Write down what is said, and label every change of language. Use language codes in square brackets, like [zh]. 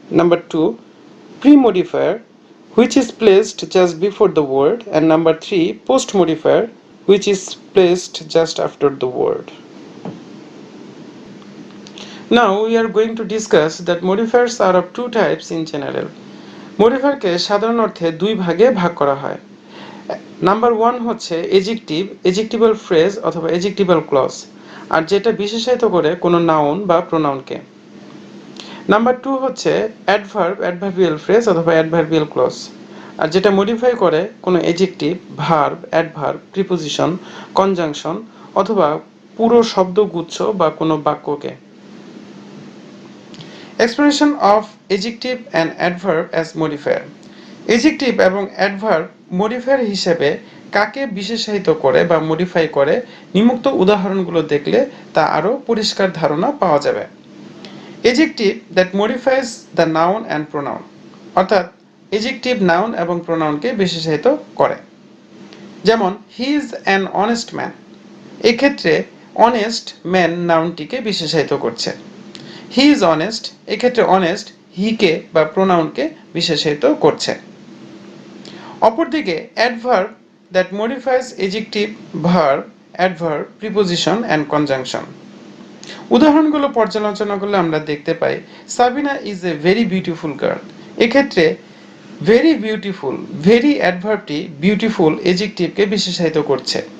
[en] Number two, pre-modifier, which is placed just before the word. And number three, post-modifier, which is placed just after the word. Now we are going to discuss that modifiers are of two types in general. [bn] মডিফায়ারকে সাধারণ অর্থে দুই ভাগে ভাগ করা হয়। Number one হচ্ছে adjective, এজেক্টিভাল phrase অথবা এজেক্টিভাল clause, আর যেটা বিশেষায়িত করে কোনো নাউন বা প্রোনাউনকে। নাম্বার টু হচ্ছে অ্যাডভার্ব, অ্যাডভার্বিয়াল ফ্রেজ অথবা অ্যাডভার্বিয়াল ক্লজ, আর যেটা মডিফাই করে কোনো adjective, verb, adverb, preposition, conjunction অথবা পুরো শব্দগুচ্ছ বা কোনো বাক্যকে। [en] Explanation of adjective and adverb as modifier. [bn] Adjective এবং adverb modifier হিসেবে কাকে বিশেষায়িত করে বা মডিফাই করে নিম্নোক্ত উদাহরণগুলো দেখলে তা আরো পরিষ্কার ধারণা পাওয়া যাবে। [en] Adjective that modifies the noun and pronoun, [bn] অর্থাৎ adjective noun এবং pronounকে বিশেষায়িত করে। যেমন [en] he is an honest man, [bn] এক্ষেত্রে honest man নাউনটিকে বিশেষায়িত করছে। [en] he is honest, [bn] এক্ষেত্রে অনেস্ট হিকে বা প্রোনাউনকে বিশেষায়িত করছে। [en] অপরদিকে adverb that modifies adjective, verb, adverb, preposition and conjunction. [bn] উদাহরণগুলো পর্যালোচনা করলে আমরা দেখতে পাই [en] Sabina is a very beautiful girl, [bn] এক্ষেত্রে ভেরি বিউটিফুল, ভেরি অ্যাডভার্বটি বিউটিফুল এজেক্টিভকে বিশেষায়িত করছে।